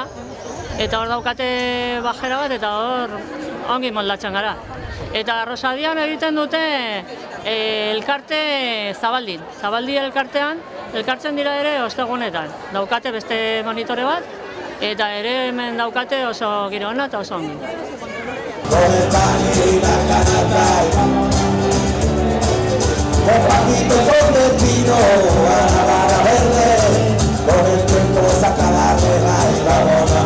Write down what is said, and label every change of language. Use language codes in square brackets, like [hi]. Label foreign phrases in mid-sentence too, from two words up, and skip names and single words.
[eu] Eta hor daukate bajera bat eta hor ongi moldatzen gara. Eta Arrosadian egiten dute elkarte Zabaldin. Zabaldi elkartean elkartzen dira ere ostegunetan. Daukate beste monitore bat eta ere hemen daukate oso giro ona eta oso ongi. [es] Despacito con el vino a la vara verde, con el tiempo saca la reja y vamos.